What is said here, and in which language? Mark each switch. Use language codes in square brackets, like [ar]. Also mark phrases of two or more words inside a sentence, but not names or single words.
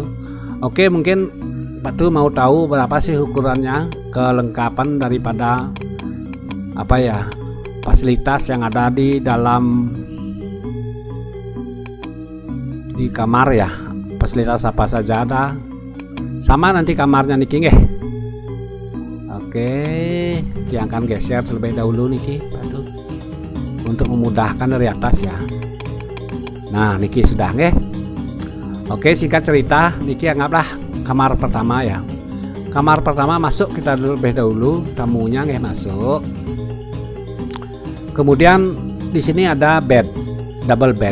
[id] Oke, mungkin patu mau tahu berapa sih ukurannya, kelengkapan daripada apa ya? Fasilitas yang ada di dalam di kamar ya. Fasilitas apa saja ada. Sama nanti kamarnya [ban] niki nggih. [id] Oke, yang akan geser terlebih dahulu niki patu untuk memudahkan dari atas ya. Nah, niki sudah nggih. Oke, singkat cerita niki anggaplah kamar pertama ya. Kamar pertama masuk kita terlebih dahulu, tamunya nggih masuk. Kemudian di sini ada bed, [en] double bed.